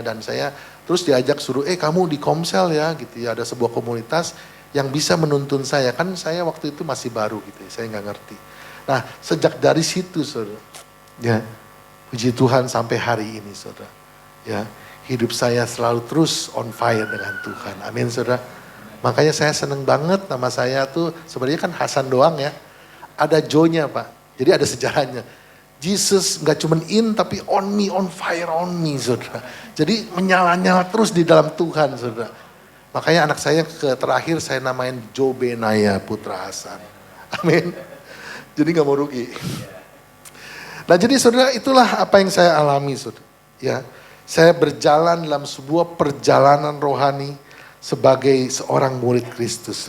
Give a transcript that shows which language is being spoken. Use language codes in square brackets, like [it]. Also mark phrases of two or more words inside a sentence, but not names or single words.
[id] Dan saya terus diajak suruh, kamu di Komsel ya gitu ya. Ada sebuah komunitas yang bisa menuntun saya. Kan saya waktu itu masih baru gitu ya, saya nggak ngerti. Nah, sejak dari situ, saudara, ya, puji Tuhan sampai hari ini, saudara, ya, hidup saya selalu terus [en] on fire [id] dengan Tuhan. Amin, saudara. Makanya saya seneng banget, nama saya tuh sebenarnya kan Hasan doang ya, ada Joe-nya Pak. Jadi ada sejarahnya. Jesus nggak cuma in tapi [en] on me, on fire on me, [id] saudara. Jadi menyala-nyala terus di dalam Tuhan, saudara. Makanya anak saya terakhir saya namain Joe Benaya Putra Hasan. Amin. Jadi gak mau rugi. Nah jadi saudara, itulah apa yang saya alami, saudara. Ya, saya berjalan dalam sebuah perjalanan rohani sebagai seorang murid Kristus.